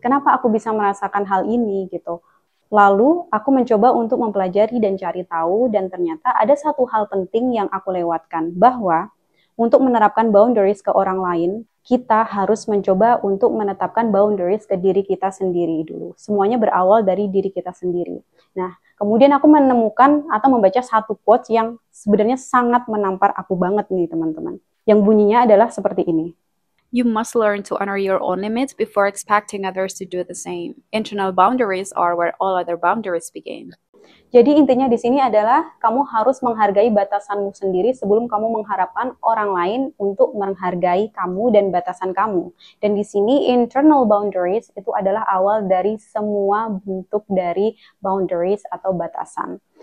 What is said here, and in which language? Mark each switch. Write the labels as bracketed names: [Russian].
[Indonesian] Kenapa aku bisa merasakan hal ini gitu? Lalu aku mencoba untuk mempelajari dan cari tahu, dan ternyata ada satu hal penting yang aku lewatkan, bahwa untuk menerapkan boundaries ke orang lain, kita harus mencoba untuk menetapkan boundaries ke diri kita sendiri dulu. Semuanya berawal dari diri kita sendiri. Nah, kemudian aku menemukan atau membaca satu quotes yang sebenarnya sangat menampar aku banget nih teman-teman. Yang bunyinya adalah seperti ini. [English] You must learn to honor your own limits before expecting others to do the same. Internal boundaries are where all other boundaries begin. [Indonesian] Jadi intinya di sini adalah kamu harus menghargai batasanmu sendiri sebelum kamu mengharapkan orang lain untuk menghargai kamu dan batasan kamu. Dan di sini internal boundaries itu adalah awal dari semua bentuk dari boundaries atau batasan.